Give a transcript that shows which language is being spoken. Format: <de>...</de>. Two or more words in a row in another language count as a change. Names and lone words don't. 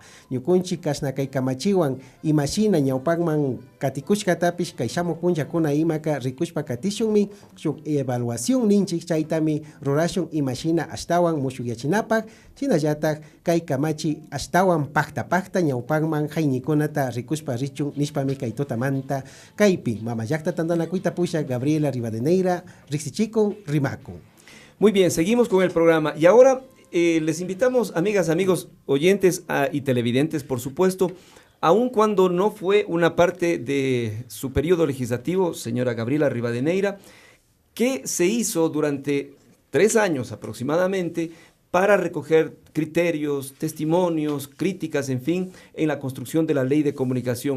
<qu>Ñukunchik kashna kay kamachiwan imashina ñawpakman katikushkatapish kay shamuk punchakuna imaka rikushpa katishunmi shuk evaluación ninchik chaytami rurashun imashina ashtawan mushuyachinapak. Shinallatak kay kamachi ashtawan pakta ñawpakman hayñikunata rikushpa richun nishpami kay tutamanta kaypi mamayakta tandanakuyta pusha Gabriela Rivadeneira riksichikun rimakun.</qu> <es>Muy bien, seguimos con el programa y ahora les invitamos, amigas, amigos, oyentes y televidentes, por supuesto, aun cuando no fue una parte de su periodo legislativo, señora Gabriela Rivadeneira, que se hizo durante 3 años aproximadamente para recoger criterios, testimonios, críticas, en fin, en la construcción de la Ley de Comunicación.</es>